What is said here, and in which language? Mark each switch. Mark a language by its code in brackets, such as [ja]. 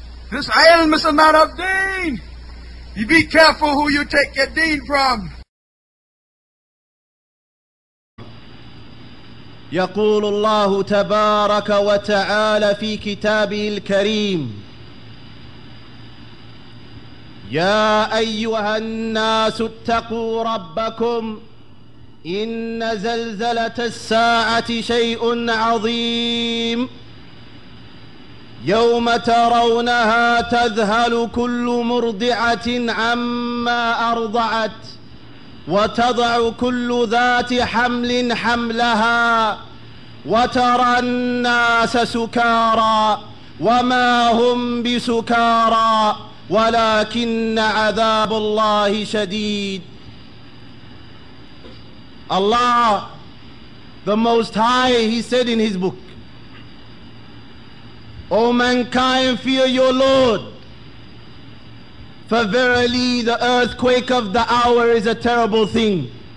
[en] This ilm is a matter of deen. You be careful who you take your deen from. [ar] يقول الله تبارك وتعالى في كتابه الكريم: يا أيها الناس اتقوا ربكم إن زلزلة الساعة شيء عظيم يوم ترونها تذهل كل مرضعة عما أرضعت وتضع كل ذات حمل حملها وترى الناس سكارى وما هم بسكارى ولكن عذاب الله شديد. [en] Allah, the Most High, He said in His book, O mankind, fear your Lord, for verily the earthquake of the hour is a terrible thing.